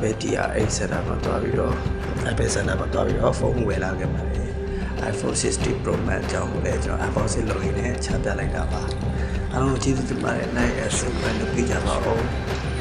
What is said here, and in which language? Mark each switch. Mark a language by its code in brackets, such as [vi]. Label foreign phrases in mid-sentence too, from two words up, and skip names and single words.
[my] CRA စတာမှာတွားပြီးတော့ Apple စတာမှာတွားပြီးတော့ဖုန်းဝယ်လာခဲ့ပါတယ် iPhone 60 Pro Max အကြောင်းကိုလည်းကျွန်တော် unboxing လုပ်ရင်းနဲ့ချပြလိုက်တာပါအားလုံးကျေးဇူးတင်ပါတယ် [en] like and subscribe [my] လုပ်ပေးကြပါဦး